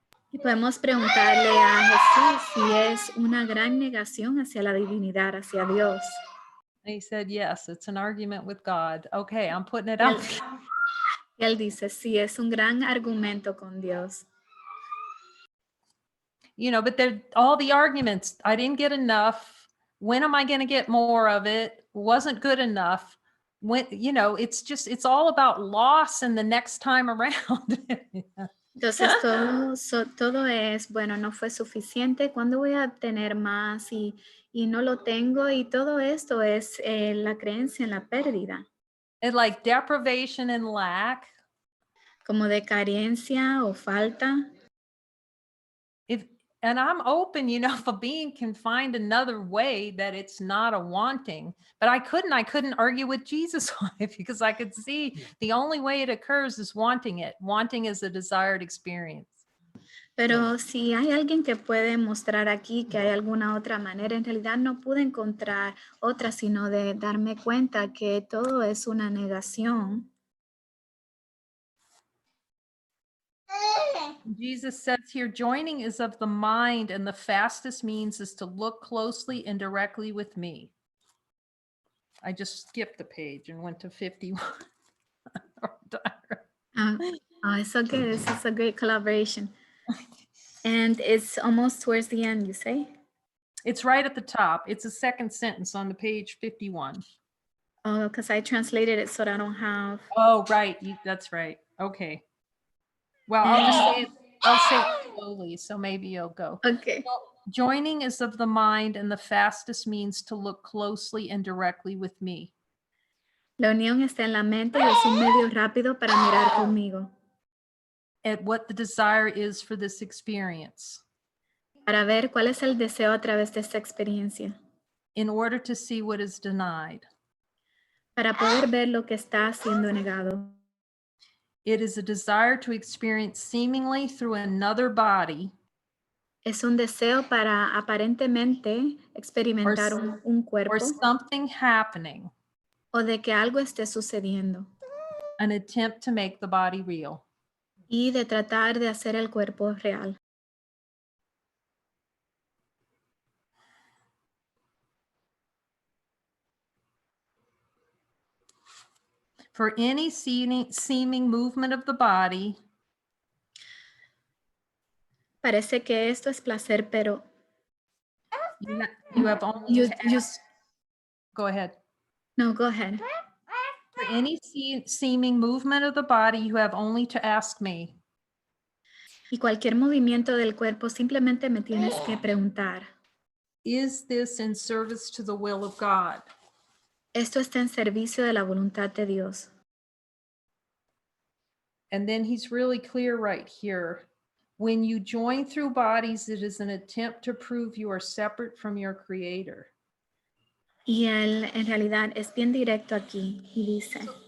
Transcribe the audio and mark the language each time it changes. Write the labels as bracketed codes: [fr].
[es] Y podemos preguntarle a Jesús si es una gran negación hacia la divinidad, hacia Dios. [en] He said, yes, it's an argument with God. Okay, I'm putting it out. [es] Y él dice, sí, es un gran argumento con Dios. [en] You know, but all the arguments, I didn't get enough. When am I going to get more of it? Wasn't good enough. When, you know, it's all about loss and the next time around. [es] Entonces todo es, bueno, no fue suficiente, ¿cuándo voy a obtener más? Y no lo tengo, y todo esto es la creencia en la pérdida. [en] And like deprivation and lack. [es] Como de carencia o falta. [en] And I'm open, you know, if a being can find another way that it's not a wanting, but I couldn't argue with Jesus on it because I could see the only way it occurs is wanting it. Wanting is a desired experience. [es] Pero si hay alguien que puede mostrar aquí que hay alguna otra manera, en realidad no pude encontrar otra, sino de darme cuenta que todo es una negación. [en] Jesus says here, joining is of the mind, and the fastest means is to look closely and directly with me. I just skipped the page and went to 51. It's okay. This is a great collaboration. And it's almost towards the end, you say? It's right at the top. It's the second sentence on the page 51. Oh, because I translated it so that I don't have. Oh, right. That's right. Okay. Well, I'll say it slowly, so maybe you'll go. Okay. Joining is of the mind, and the fastest means to look closely and directly with me. [es] La unión está en la mente y es un medio rápido para mirar conmigo. [en] At what the desire is for this experience. [es] Para ver cuál es el deseo a través de esta experiencia. [en] In order to see what is denied. [es] Para poder ver lo que está siendo negado. [en] It is a desire to experience seemingly through another body. [es] Es un deseo para aparentemente experimentar un cuerpo. [en] Or something happening. [es] O de que algo esté sucediendo. [en] An attempt to make the body real. [es] Y de tratar de hacer el cuerpo real. [en] For any seeming movement of the body. [es] Parece que esto es placer, pero [en] you have only go ahead. No, go ahead. For any seeming movement of the body, you have only to ask me. [es] Y cualquier movimiento del cuerpo simplemente me tienes que preguntar. [en] Is this in service to the will of God? [es] Esto está en servicio de la voluntad de Dios. [en] And then he's really clear right here. When you join through bodies, it is an attempt to prove you are separate from your creator. [es] Y él en realidad es bien directo aquí y dice,